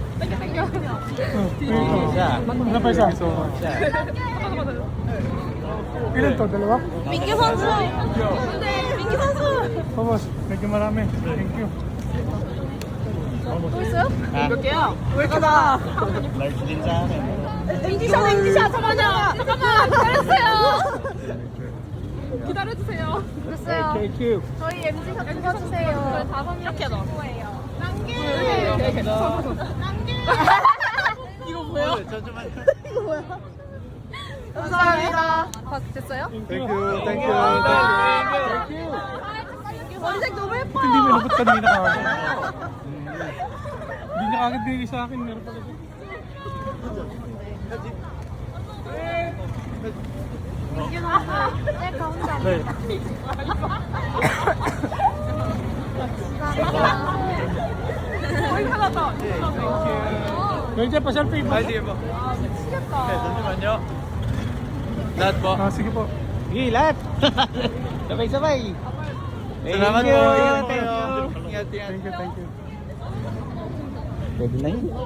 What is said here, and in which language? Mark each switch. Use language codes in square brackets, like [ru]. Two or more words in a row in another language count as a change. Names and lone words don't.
[tl] Ano pa isa? Ilan to? Dalawa? [ko] 민규 선수. 네, 민규 선수. [tl] Tapos, medyo marami. [en] Thank you. [ko] 또 있어요? 몇 개야? 왜 이렇게 많아? [tl] large din sa akin. [ko] 인디샷 잠깐만요. 잠깐만 기다렸어요. 기다려주세요. 됐어요. [en] Thank you. [ko] 저희 MG샷 찍어주세요. 이렇게 넣어. 남길. 이거 뭐야? 이거 뭐야? 감사합니다. 됐어요? [en] Thank you. Thank you. [ko] 머리색 너무 예뻐. [tl] Hindi mo inabot kanina ka. Hindi niya kagad bigay sa akin. Meron pala dito. [ko] 네, 감사합니다. 네. 거의 하나다. [tl] Pwede pa selfie mo. Ay, sige po. [ko] 미치겠다. Okay, 잠시만요. [tl] Lahat po. Ah, sige po. Sige, lahat. Sabay-sabay. Salamat po. Ingat po kayo. Ingat, ingat. [en] Thank you. [tl] Pwede na yun.